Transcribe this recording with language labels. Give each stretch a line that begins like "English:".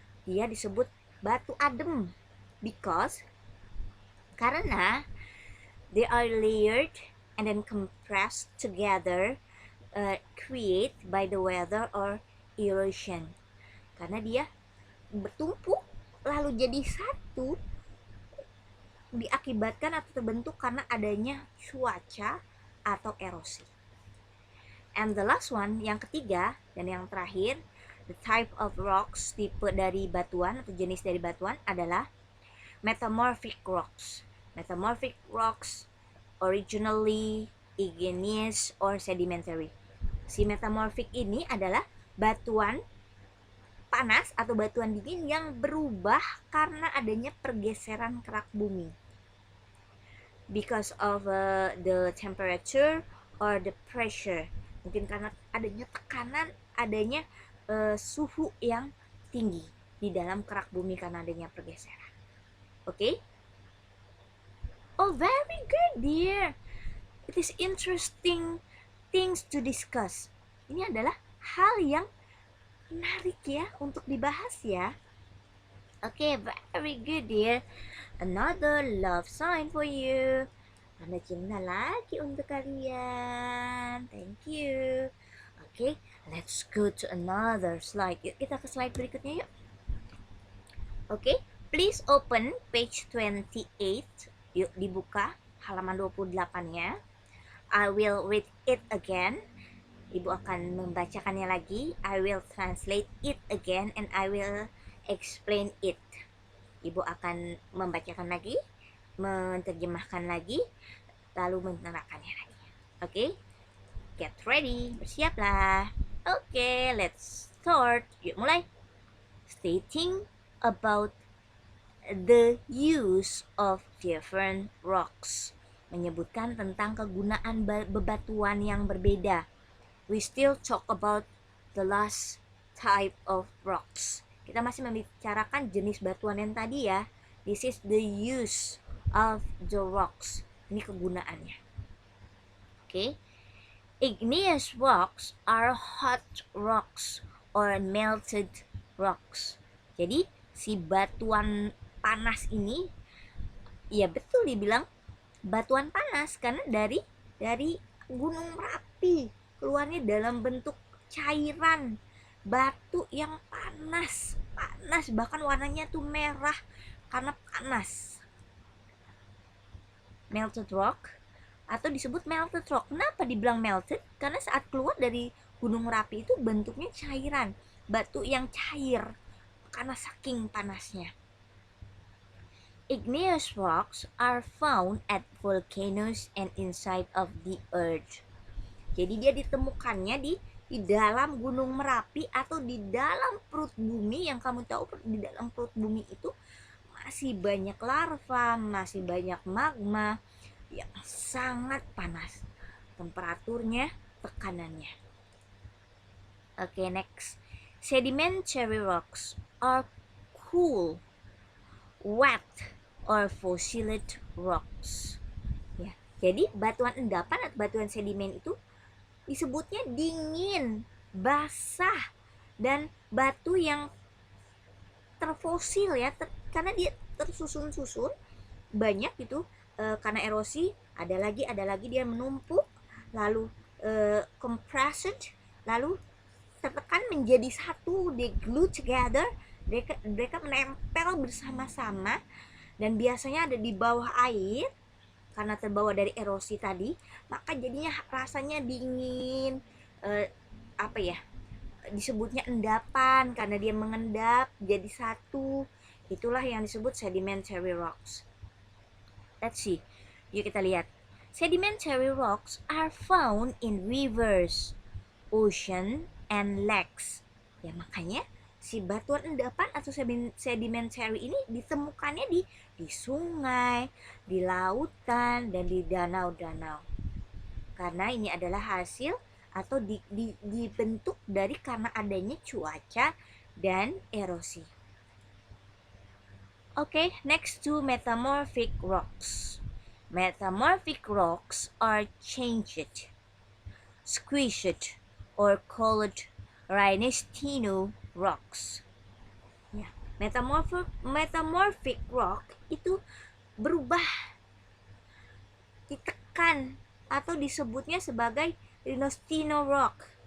Indonesian: Dia disebut batu adem karena
English: they are layered and then compressed together, create by the weather or erosion.
Indonesian: Karena dia bertumpuk lalu jadi satu, diakibatkan atau terbentuk karena adanya cuaca atau erosi.
English: And the last one,
Indonesian: yang ketiga dan yang terakhir,
English: the type of rocks,
Indonesian: tipe dari batuan atau jenis dari batuan adalah metamorphic rocks.
English: Metamorphic rocks originally igneous or sedimentary.
Indonesian: Si metamorphic ini adalah batuan panas atau batuan dingin yang berubah karena adanya pergeseran kerak bumi.
English: Because of the temperature or the pressure.
Indonesian: Mungkin karena adanya tekanan, adanya suhu yang tinggi di dalam kerak bumi karena adanya pergeseran.
English: Oke? Oh, very good, dear. It is interesting things to discuss.
Indonesian: Ini adalah hal yang menarik ya untuk dibahas ya.
English: Oke, very good, dear. Another love sign for you.
Indonesian: Tanda cinta lagi untuk kalian.
English: Thank you. Oke, let's go to another slide.
Indonesian: Yuk, kita ke slide berikutnya yuk. Oke,
English: please open page 28.
Indonesian: Yuk, dibuka halaman 28-nya.
English: I will read it again.
Indonesian: Ibu akan membacakannya lagi.
English: I will translate it again and I will explain it.
Indonesian: Ibu akan membacakan lagi, menerjemahkan lagi, lalu menerangkannya lagi. Oke?
English: Get ready.
Indonesian: Bersiaplah.
English: Oke, let's start.
Indonesian: Yuk mulai.
English: Stating about the use of different rocks.
Indonesian: Menyebutkan tentang kegunaan bebatuan yang berbeda.
English: We still talk about the last type of rocks.
Indonesian: Kita masih membicarakan jenis batuan yang tadi ya.
English: This is the use of the rocks.
Indonesian: Ini kegunaannya.
English: Okay. Igneous rocks are hot rocks or melted rocks.
Indonesian: Jadi si batuan panas ini, ya betul dibilang batuan panas karena dari Gunung Merapi, keluarnya dalam bentuk cairan, batu yang panas, bahkan warnanya tuh merah karena panas. Melted rock atau disebut melted rock. Kenapa dibilang melted? Karena saat keluar dari Gunung Merapi itu bentuknya cairan, batu yang cair karena saking panasnya.
English: Igneous rocks are found at volcanoes and inside of the earth.
Indonesian: Jadi dia ditemukannya di dalam Gunung Merapi atau di dalam perut bumi. Yang kamu tahu di dalam perut bumi itu masih banyak larva, masih banyak magma yang sangat panas. Temperaturnya, tekanannya. Oke, next.
English: Sedimentary rocks are cool, wet, or fossilized rocks.
Indonesian: Ya, jadi batuan endapan atau batuan sedimen itu disebutnya dingin, basah, dan batu yang terfosil ya, karena dia tersusun-susun banyak gitu, karena erosi ada lagi dia menumpuk, lalu compressed, lalu tertekan menjadi satu,
English: they glue together,
Indonesian: mereka menempel bersama-sama dan biasanya ada di bawah air karena terbawa dari erosi tadi, maka jadinya rasanya dingin, disebutnya endapan karena dia mengendap jadi satu. Itulah yang disebut sedimentary rocks.
English: Let's see.
Indonesian: Yuk kita lihat.
English: Sedimentary rocks are found in rivers, ocean, and lakes.
Indonesian: Ya makanya si batuan endapan atau sedimentary ini ditemukannya di sungai, di lautan, dan di danau-danau. Karena ini adalah hasil atau dibentuk dari karena adanya cuaca dan erosi.
English: Okay, next to metamorphic rocks. Metamorphic rocks are changed, squished, or called rhinestino rocks.
Indonesian: Ya, metamorphic rock itu berubah, ditekan atau disebutnya sebagai rhinestino rock.